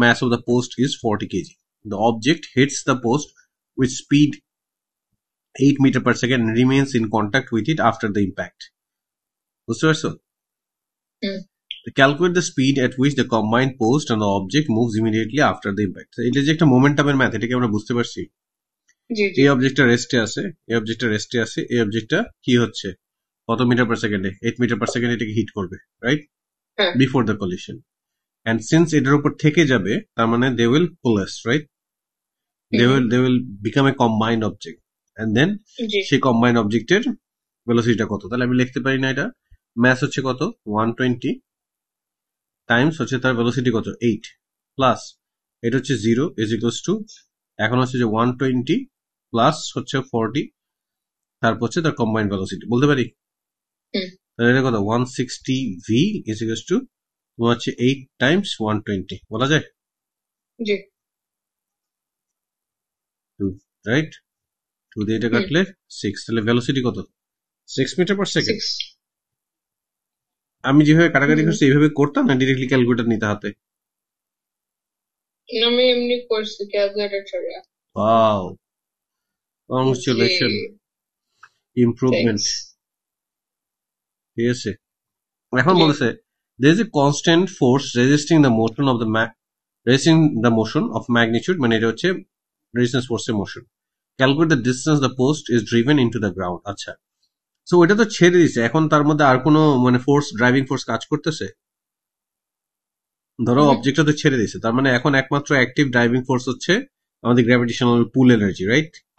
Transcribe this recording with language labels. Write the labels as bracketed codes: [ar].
[en] the mass of the post is 40 kg. The object hits the post with speed 8 meter per second and remains in contact with it after the impact. [bn] বুঝতে পারছো? হুম। [en] Calculate the speed at which the combined post and the object moves immediately after the impact. [bn] এটা যে একটা মোমেন্টামের math, এটাকে আমরা বুঝতে পারছি। জি। জি। এই অবজেক্টটা রেস্টে আছে, এই অবজেক্টটা রেস্টে আছে, এই অবজেক্টটা কি হচ্ছে, কত মিটার পার সেকেন্ডে, 8 মিটার পার সেকেন্ড এটাকে হিট করবে, রাইট, হ্যাঁ। [en] Before the collision. [bn] And since এটার উপর থেকে যাবে, তার মানে [en] they will coalesce, [bn] right, hmm. [en] they will become a combined object, and then [bn] জি। সেই কম্বাইন্ড অবজেক্টের ভেলোসিটিটা কত, তাহলে আমি লিখতে পারি না, এটা ম্যাস হচ্ছে কত 120 টাইমস হচ্ছে তার ভেলোসিটি কত 8 প্লাস এটা হচ্ছে 0 ইজ ইকুয়ালস টু, এখন হচ্ছে যে 120 প্লাস হচ্ছে 40, তারপর হচ্ছে তার কম্বাইন্ড ভেলোসিটি বলতে পারি। হুম। তাহলে এটা কত 160 ভি ইজ ইকুয়ালস টু তোমার হচ্ছে 8 টাইমস 120 বলা যায়, জি। 2, রাইট, 2 দিয়ে এটা হুম। কাটলে 6, তাহলে ভেলোসিটি কত 6 মিটার পার সেকেন্ড। 6। আমি যেভাবে কাটাকাটি হুম। করছি এইভাবে করতাম না, ডিরেক্টলি ক্যালকুলেটর নিতে হাতে। আমি এমনি করছি ক্যালকুলেটর ছাড়া। ওয়াও, জি। [en] Congratulation, improvement, thanks. [bn] ঠিক আছে। এখন জি। বলতেছে [en] there is a constant force resisting the motion of the resisting the motion of magnitude, [bn] মানে এটা হচ্ছে রেজিস্ট্যান্স ফোর্সের motion. [en] Calculate the distance the post is driven into the ground. [bn] আচ্ছা, so এটা তো ছেড়ে দিছে, এখন তার মধ্যে আর কোনো মানে ফোর্স, ড্রাইভিং ফোর্স কাজ করতেছে? ধরো হুম। অবজেক্টটা তো ছেড়ে দিছে, তার মানে এখন একমাত্র অ্যাক্টিভ ড্রাইভিং ফোর্স হচ্ছে আমাদের গ্র্যাভিটেশনাল পুল এনার্জি, রাইট।